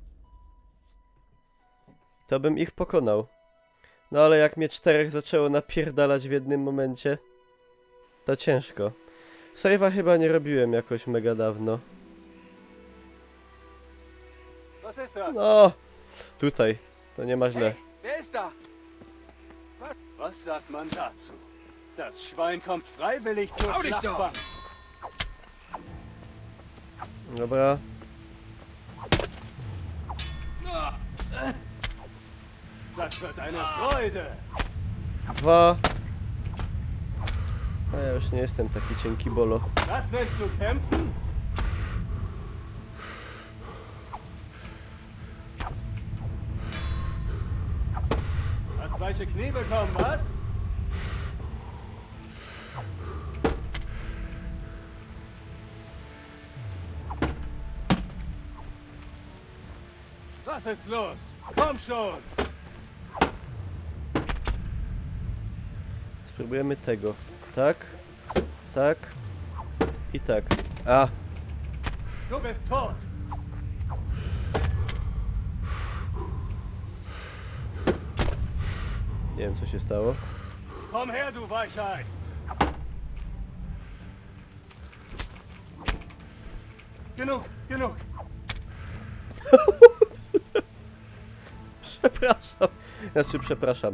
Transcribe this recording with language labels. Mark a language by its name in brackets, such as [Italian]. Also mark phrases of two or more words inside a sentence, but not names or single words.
[Polish] To bym ich pokonał. No ale jak mnie 4 zaczęło napierdalać w jednym momencie, to ciężko. Save'a chyba nie robiłem jakoś mega dawno. No, tutaj. To nie ma źle. [German] Was sagt man dazu? Das Schwein kommt freiwillig zur Schlachtbank. [Polish] Dobra. [German] Das wird eine Freude. 2. [Polish] A ja już nie jestem taki cienki bolo. [German] Das nennst du kämpfen? Hast weiche Knie bekommen, was? Was ist los? Komm schon! [Polish] Spróbujemy tego. Tak. Tak. I tak. A. [German] Du bist tot! [Polish] Nie wiem co się stało. [German] Komm her, du Weichheit! Genug, genug. [Polish] Przepraszam. Znaczy, przepraszam.